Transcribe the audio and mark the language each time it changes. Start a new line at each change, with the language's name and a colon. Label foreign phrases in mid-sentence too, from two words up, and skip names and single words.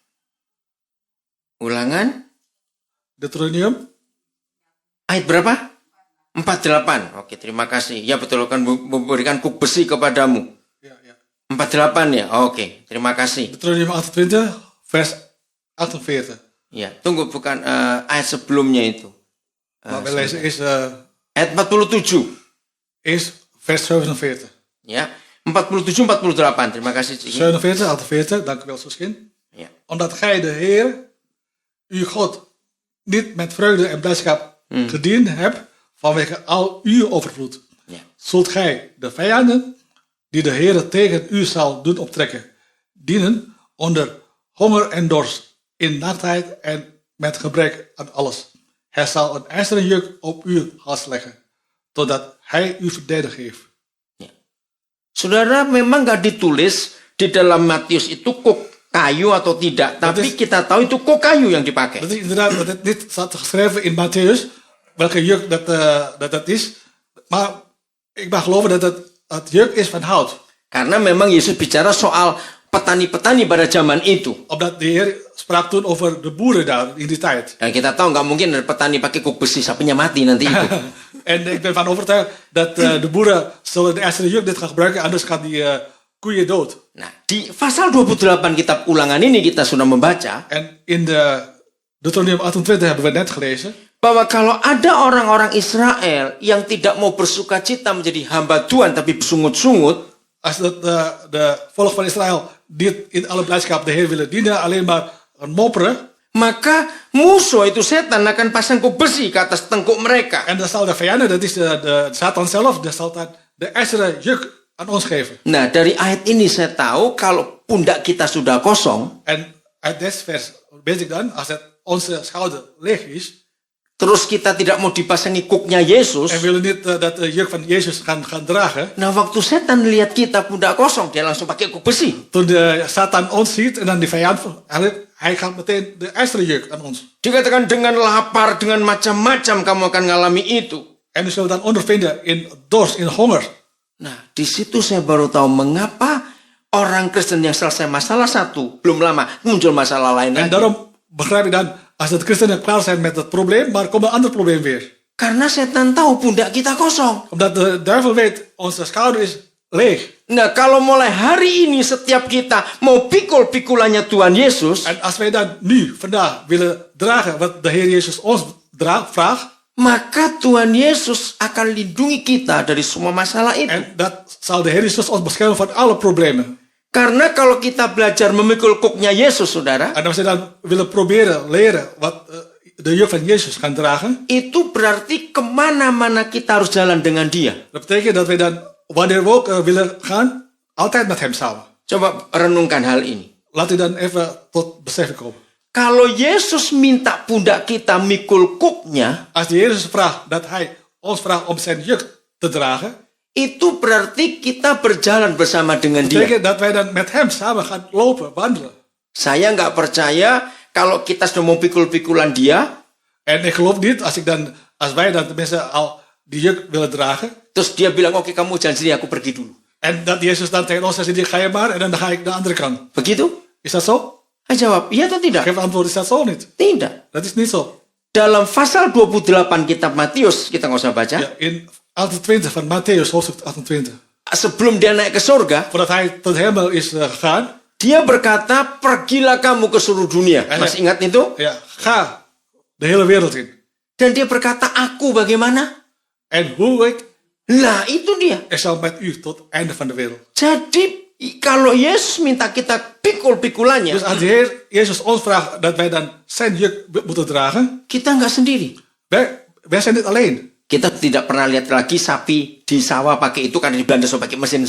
Indonesian: Ulangan Deuteronomium ayat berapa? 48. Oke, terima kasih. Ya betul, akan memberikan kuk besi kepadamu.
Dutch: ja, ja.
Indonesian: 48 ya. Oke, terima kasih.
Dutch: Deuteronomium 28, vers 48.
Indonesian: Ya, tunggu bukan ayat sebelumnya itu.
Dutch: Maar we lezen is
Indonesian: Ayat 47.
Dutch: vers 47.
Indonesian: Ya, 47 48. Terima kasih, Cik. 47, 48,
Dutch: dank u wel, Suskin.
Indonesian: Ya.
Dutch: Omdat gij de Heer, uw God, niet met vreugde en blijdschap gediend hebt, vanwege al uw overvloed, Ja. zult gij de vijanden, die de Heer tegen u zal doen optrekken, dienen onder honger en dorst, in nachtheid en met gebrek aan alles. Hij zal een ijzeren juk op uw hals leggen, totdat hij u verdedigd heeft.
Indonesian: Ya. Saudara, memang nggak ditulis di dalam Matius itu kuk kayu atau tidak, tapi kita tahu itu kuk kayu yang dipakai.
Dutch: Dat is inderdaad, dat het niet staat geschreven in Matthäus, welke juk dat is. Maar ik mag geloven dat het juk is van hout.
Indonesian: Karena memang Yesus bicara soal petani-petani pada zaman itu.
Dutch: Omdat de Heer sprak toen over de boeren daar in die tijd.
Indonesian: Dan kita tahu nggak mungkin ada petani pakai kuk besi, sapinya mati nanti itu.
Dutch: En ik ben van overtuigd dat de boeren zullen de ijzeren juk dit gaan gebruiken, anders gaan die koeien dood.
Indonesian: Nah, di pasal 28 kitab Ulangan ini kita sudah membaca
Dutch: En in de Deuteronomium 28 hebben we net gelezen,
Indonesian: bahwa kalau ada orang-orang Israel yang tidak mau bersukacita menjadi hamba Tuhan tapi bersungut-sungut,
Dutch: als de volk van Israël niet in alle blijdschap de Heer willen dienen, alleen maar mopperen,
Indonesian: maka musuh itu setan akan pasang kuk besi ke atas tengkuk mereka.
Dutch: en dan zal de vijanden, dat is de Satan zelf, dat zal dan de ijzeren juk aan ons geven.
Indonesian: Nah, dari ayat ini saya tahu kalau pundak kita sudah kosong,
Dutch: En uit dit vers weet ik dan, als het onze schouder leeg is,
Indonesian: terus kita tidak mau dipasangi kuknya Yesus,
Dutch: en we willen niet dat de juk van Jezus gaan dragen,
Indonesian: nah waktu setan lihat kita pundak kosong, dia langsung pakai kuk besi.
Dutch: toen de Satan ons ziet en dan die vijand, hij gaat meteen de ijzeren juk aan ons.
Indonesian: Dikatakan dengan lapar, dengan macam-macam kamu akan ngalami itu.
Dutch: En we zullen dan ondervinden in dorst, in honger.
Indonesian: Nah, di situ saya baru tahu mengapa orang Kristen yang selesai masalah satu, belum lama muncul masalah lain
Dutch: En
Indonesian: lagi.
Dutch: daarom begrijp ik dan, als de christenen klaar zijn met het probleem, maar komt een ander probleem weer.
Indonesian: Karena setan tahu pundak kita kosong.
Dutch: Omdat de duivel weet, onze schouder is leeg.
Indonesian: Nah, kalau mulai hari ini setiap kita mau pikul-pikulannya Tuhan Yesus,
Dutch: En als wij dan nu, vandaag, willen dragen wat de Heer Jezus ons vraagt,
Indonesian: maka Tuhan Yesus akan lindungi kita dari semua masalah itu.
Dutch: en dat zal de Heer Jezus ons beschermen van alle problemen.
Indonesian: Karena kalau kita belajar memikul kuknya Yesus, saudara,
Dutch: En als we dan willen proberen leren wat de juk van Jezus gaan dragen,
Indonesian: itu berarti kemana-mana kita harus jalan dengan dia.
Dutch: dat betekent dat we dan, wanneer we ook willen gaan, altijd met hem samen.
Indonesian: Coba renungkan hal ini.
Dutch: Laat u dan even tot besef komen.
Indonesian: Kalau Yesus minta pundak kita mikul kuknya,
Dutch: Als de Jezus vraagt dat hij ons vraagt om zijn juk te dragen,
Indonesian: itu berarti kita berjalan bersama dengan dia.
Dutch: betekent dat wij dan met hem samen gaan lopen, wandelen.
Indonesian: Saya nggak percaya kalau kita sudah mau pikul-pikulan dia,
Dutch: En ik geloof niet, als wij dan tenminste al die juk willen dragen,
Indonesian: terus dia bilang, oke kamu jalan sendiri, aku pergi dulu.
Dutch: en dat Jezus dan tegen ons zegt, ga je maar, en dan ga ik de andere kant.
Indonesian: Begitu?
Dutch: Is dat zo?
Indonesian: Hij jawab, iya atau tidak?
Dutch: Geef antwoord, is dat zo niet?
Indonesian: Tidak.
Dutch: Dat is niet zo.
Indonesian: Dalam pasal 28 kitab Matius, kita nggak usah baca,
Dutch: Ja, in 28 van Matthäus, hoofdstuk 28.
Indonesian: sebelum dia naik ke surga,
Dutch: Voordat hij tot de hemel is gegaan,
Indonesian: dia berkata, pergilah kamu ke seluruh dunia. Masih ingat itu?
Dutch: ja, ga de hele wereld in.
Indonesian: Dan dia berkata, aku bagaimana?
Dutch: En hoe ik,
Indonesian: Lah, itu dia.
Dutch: ik zal met u tot het einde van de wereld.
Indonesian: Jadi, kalau Yesus minta kita pikul-pikulannya,
Dutch: Dus als de Heer Jezus ons vraagt dat wij dan zijn juk moeten dragen,
Indonesian: kita nggak sendiri.
Dutch: wij zijn niet alleen.
Indonesian: Kita tidak pernah lihat lagi sapi di sawah pakai itu karena di Belanda so pakai mesin